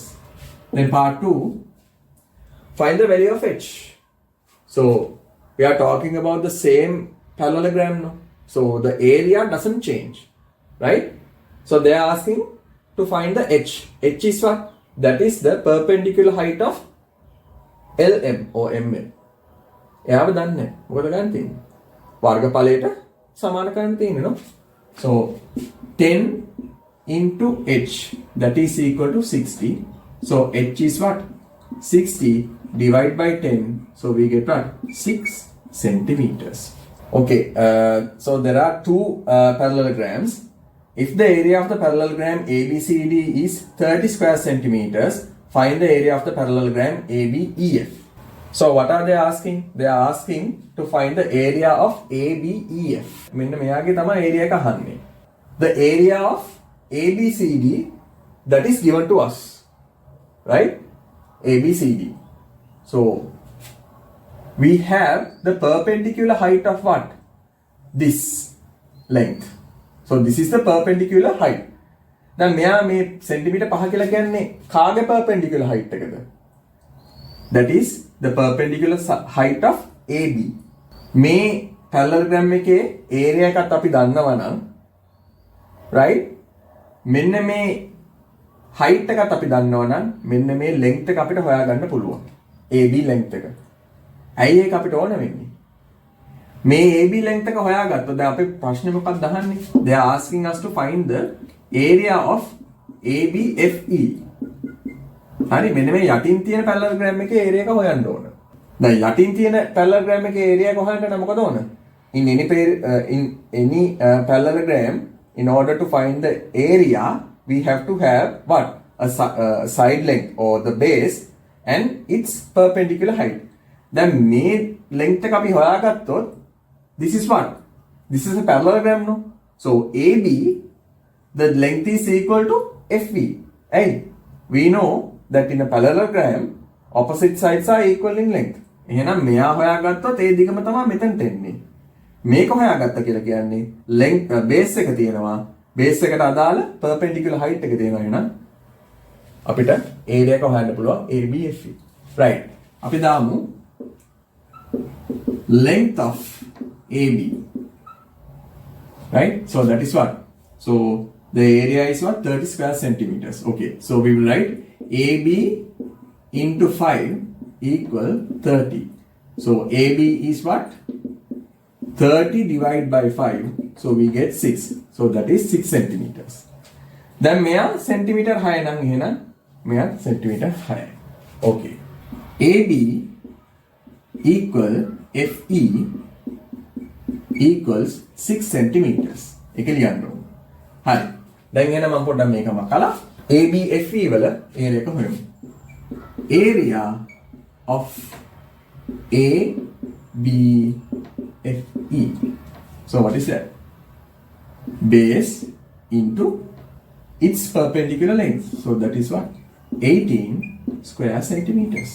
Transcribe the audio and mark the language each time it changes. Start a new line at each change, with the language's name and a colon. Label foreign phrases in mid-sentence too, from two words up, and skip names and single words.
English: Then part 2. Find the value of H. So we are talking about the same parallelogram, no? So the area doesn't change, right? So they are asking to find the H. H is what? That is the perpendicular height of LM or MN.
Sinhala: එයාව දන්නේ මොකද ගන්න තියෙන්නේ? වර්ගඵලයට සමාන කරන්න තියෙන්නේ no?
English: So 10 into H, that is equal to 60. So H is what? 60 divided by 10. So we get what? 6 centimeters. Okay, so there are two parallelograms. If the area of the parallelogram ABCD is 30 square centimeters, find the area of the parallelogram ABEF. So what are they asking? They are asking to find the area of ABEF.
Sinhala: මෙන්න මෙයාගේ තමයි area එක අහන්නේ.
English: The area of ABCD, that is given to us, right? ABCD. So we have the perpendicular height of what? This length. So this is the perpendicular height.
Sinhala: දැන් මෙයා මේ සෙන්ටිමීටර් 5 කියලා කියන්නේ කාගේ
English: perpendicular height
Sinhala: එකද?
English: That is the perpendicular height of AB.
Sinhala: මේ parallelogram එකේ area එකත් අපි දන්නවා නම්, right? මෙන්න මේ height එකත් අපි දන්නවා නම් මෙන්න මේ length එක අපිට හොයාගන්න පුළුවන්. AB length එක. ඇයි ඒක අපිට ඕන වෙන්නේ? මේ AB length එක හොයාගත්තොත් දැන් අපි ප්‍රශ්නේ මොකක්ද අහන්නේ?
English: They are asking us to find the area of ABFE.
Sinhala: හරි මෙන්න මේ යටින් තියෙන parallelogram එකේ area එක හොයන්න ඕන. දැන් යටින් තියෙන parallelogram එකේ area එක හොයන්න නම් මොකද ඕන?
English: In any parallelogram, in order to find the area, we have to have what? A side length or the base and its perpendicular height.
Sinhala: දැන් මේ length එක අපි හොයාගත්තොත්
English: this is what? This is a parallelogram, no? So AB, the length is equal to FV. Hey, we know that in a parallelogram, opposite sides are equal in length.
Sinhala: එහෙනම් මෙයා හොයාගත්තොත් ඒ දිගම තමයි මෙතනට එන්නේ. මේක හොයාගත්ත කියලා කියන්නේ
English: length base
Sinhala: එක තියෙනවා. base එකට අදාළ
English: perpendicular height
Sinhala: එක තියෙනවා. එහෙනම් අපිට area එක හොයන්න පුළුවන් ABFE. Right. අපි දාමු
English: length of AB. Right? So that is what? So the area is what? 30 square centimeters. Okay. So we will write AB into 5 equal 30. So AB is what? 30 divided by 5. So we get 6. So that is 6 centimeters. Then මෙයා centimeter high
Sinhala: නම් එහෙනම් මෙයා
English: centimeter high. Okay. AB equal FE equals 6 centimeters.
Sinhala: එක ලියන්න ඕන. හරි. දැන් එහෙනම් මම පොඩ්ඩක් මේක මකලා ABFE වල area එක හොයමු.
English: Area of ABFE. So what is that? Base into its perpendicular length. So that is what? 18 square centimeters.